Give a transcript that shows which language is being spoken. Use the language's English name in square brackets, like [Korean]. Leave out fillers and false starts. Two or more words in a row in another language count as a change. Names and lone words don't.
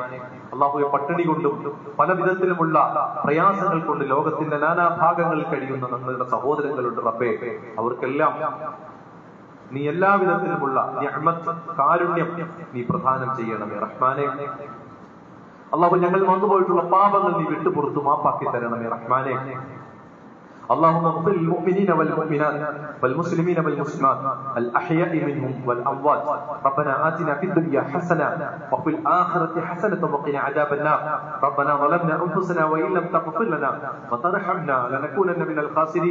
[Malayalam] അള്ളാഹുവെ പട്ടിണി കൊണ്ടും പല വിധത്തിലുമുള്ള പ്രയാസങ്ങൾ കൊണ്ട് ലോകത്തിന്റെ നാനാഭാഗങ്ങളിൽ കഴിയുന്ന നമ്മളുടെ സഹോദരങ്ങളുണ്ട് റബ്ബേ. അവർക്കെല്ലാം നീ എല്ലാവിധത്തിലുമുള്ള നിഅ്മത്ത് കാരുണ്യം നീ പ്രദാനം ചെയ്യണമേ റഹ്മാനെ. അള്ളാഹു ഞങ്ങൾ വന്നുപോയിട്ടുള്ള പാപങ്ങൾ നീ വിട്ടുപുറത്തു മാപ്പാക്കി തരണമേ റഹ്മാനെ. [Arabic] اللهم اغفر للمؤمنين والمؤمنات والمسلمين والمسلمات الأحياء منهم والأموات. ربنا آتنا في الدنيا حسنة وفي الآخرة حسنة وقنا عذاب النار. ربنا ظلمنا أنفسنا وإن لم تغفر لنا وترحمنا لنكونن من الخاسرين.